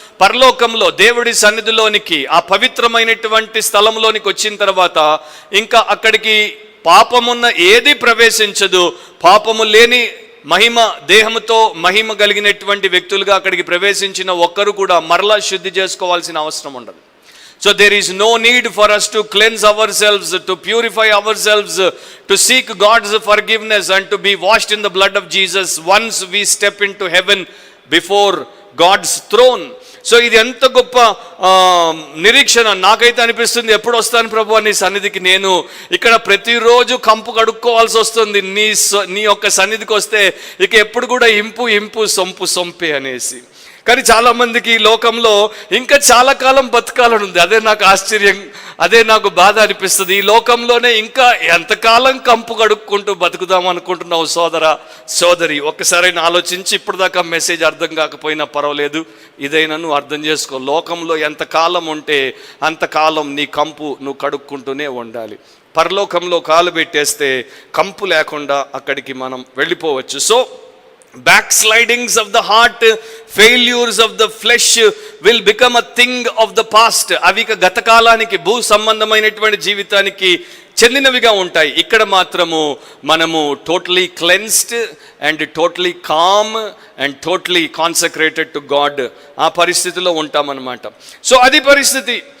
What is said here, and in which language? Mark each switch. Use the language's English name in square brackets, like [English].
[Telugu] పరలోకంలో దేవుడి సన్నిధిలోనికి, ఆ పవిత్రమైనటువంటి స్థలంలోనికి వచ్చిన తర్వాత ఇంకా అక్కడికి పాపమున్న ఏది ప్రవేశించదు. పాపము లేని మహిమ దేహముతో మహిమ కలిగినటువంటి వ్యక్తులుగా అక్కడికి ప్రవేశించిన ఒక్కరు కూడా మరలా శుద్ధి చేసుకోవాల్సిన అవసరం ఉండదు. [English] So there is no need for us to cleanse ourselves, to purify ourselves, to seek God's forgiveness and to be washed in the blood of Jesus once we step into heaven before God's throne. [Telugu] So ఇది ఎంత గొప్ప నిరీక్షణ. నాకైతే అనిపిస్తుంది, ఎప్పుడు వస్తాను ప్రభు నీ సన్నిధికి. నేను ఇక్కడ ప్రతిరోజు కంపు కడుక్కోవాల్సి వస్తుంది. నీ యొక్క సన్నిధికి వస్తే ఇక ఎప్పుడు కూడా ఇంపు సొంపే అనేసి. కానీ చాలామందికి ఈ లోకంలో ఇంకా చాలా కాలం బతకాలని ఉంది. అదే నాకు ఆశ్చర్యం, అదే నాకు బాధ అనిపిస్తుంది. ఈ లోకంలోనే ఇంకా ఎంతకాలం కంపు కడుక్కుంటూ బతుకుదాం అనుకుంటున్నావు సోదర సోదరి. ఒక్కసారైనా ఆలోచించి, ఇప్పుడు దాకా మెసేజ్ అర్థం కాకపోయినా పర్వాలేదు, ఇదైనా నువ్వు అర్థం చేసుకో. లోకంలో ఎంతకాలం ఉంటే అంతకాలం నీ కంపు నువ్వు కడుక్కుంటూనే ఉండాలి. పరలోకంలో కాలు పెట్టేస్తే కంపు లేకుండా అక్కడికి మనం వెళ్ళిపోవచ్చు. [English] So backslidings of the heart, failures of the flesh will become a thing of the past. [Telugu] అవి గతకాలానికి, భూ సంబంధమైనటువంటి జీవితానికి చెందినవిగా ఉంటాయి. ఇక్కడ మాత్రము మనము [English] totally cleansed and totally calm and totally consecrated to God, [Telugu] ఆ పరిస్థితిలో ఉంటామన్నమాట. సో అది పరిస్థితి.